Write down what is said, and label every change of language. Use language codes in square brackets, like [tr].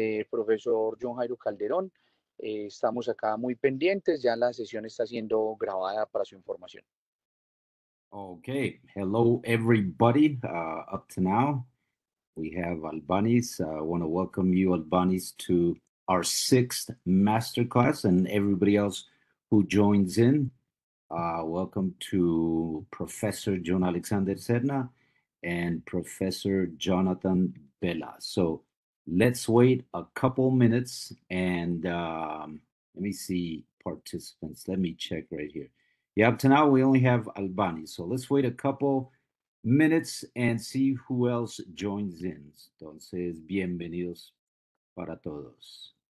[es] Profesor John Jairo Calderón, estamos acá muy pendientes, ya la sesión está siendo grabada para su información. [en] Okay, hello everybody. Up to now, we have Albanis. I want to welcome you, Albanis, to our sixth masterclass, and everybody else who joins in. Welcome to Professor John Alexander Serna and Professor Jonathan Bella. So let's wait a couple minutes and let me see participants. Let me check right here. Yeah, up to now we only have Albani. So let's wait a couple minutes and see who else joins in. [es] Entonces, bienvenidos para todos.